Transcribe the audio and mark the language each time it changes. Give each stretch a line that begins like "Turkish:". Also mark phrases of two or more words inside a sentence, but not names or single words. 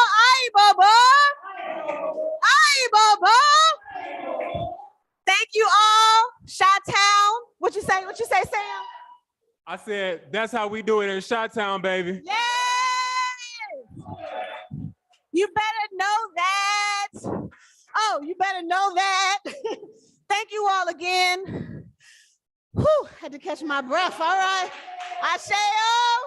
English: Aye, Baba. Aye, Baba. Thank you all. Chi-Town. What you say? What you say, Sam? I said, that's how we do it in Chi-Town, baby. Yes. You better know that. Oh, you better know that. Thank you all again. Whew, had to catch my breath.